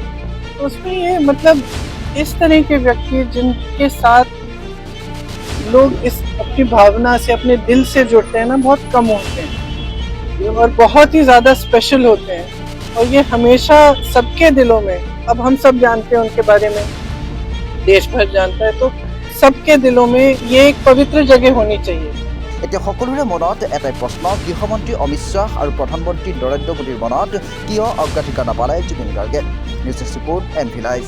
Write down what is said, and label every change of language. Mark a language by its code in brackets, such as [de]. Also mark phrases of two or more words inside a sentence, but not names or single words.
[hi] तो उसमें ये मतलब इस तरह के व्यक्ति जिनके साथ लोग इस अपनी भावना से, अपने दिल से जुड़ते हैं ना, बहुत कम होते हैं और बहुत ही ज़्यादा स्पेशल होते हैं। और ये हमेशा सबके दिलों में, अब हम सब जानते हैं उनके बारे में, देश भर जानता है, तो सबके दिलों में ये एक पवित्र जगह होनी चाहिए। [as] এতিয়া সকলোৰে মনত এটাই প্ৰশ্ন, গৃহমন্ত্ৰী অমিত শ্বাহ আৰু প্ৰধানমন্ত্ৰী নৰেন্দ্ৰ মোদীৰ মনত কিয় অগ্ৰাধিকাৰ নাপালে জুবিন গাৰ্গে। নিউজ ৰিপৰ্ট NV লাইভ।